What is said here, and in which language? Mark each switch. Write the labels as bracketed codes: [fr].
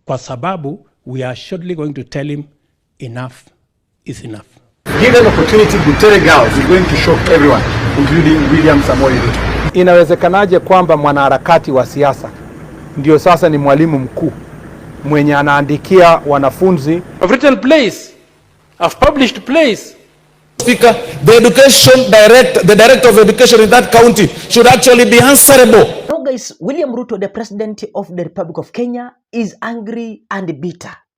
[sw] kwa sababu [en] we are shortly going to tell him enough is enough. Given opportunity, Butere girls is going to shock everyone, including William Samoei Ruto. [sw] Inawezekanaje kwamba mwanaharakati wa siasa ndio sasa ni mwalimu mkuu mwenye anaandikia wanafunzi? [en] I've written plays, I've published plays. Speaker, the director of education in that county should actually be answerable. Now guys, William Ruto, the president of the Republic of Kenya, is angry and bitter.